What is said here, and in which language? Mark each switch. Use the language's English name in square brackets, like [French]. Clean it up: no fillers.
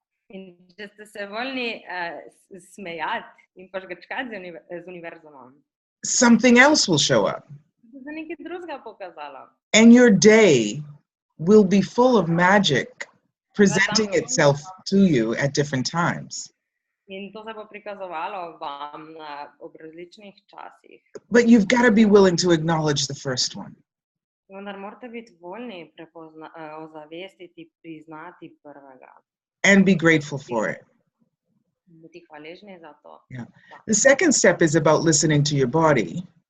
[Slovenian] In če ste se voljni smejati in požgečkati z univerzumom. [English] Something else will show up. [Slovenian] Se nekaj drugega pokazalo. [English] And your day will be full of magic presenting itself to you at different times. [Slovenian] In to se bo prikazovalo vam ob različnih časih. [English] But you've got to be willing to acknowledge the first one. [Slovenian] Vendar morate biti voljni ozavestiti, priznati prvega. [English] And be grateful for it. [Slovenian] Biti hvaležni za to. [English] Yeah. The second step is about listening to your body.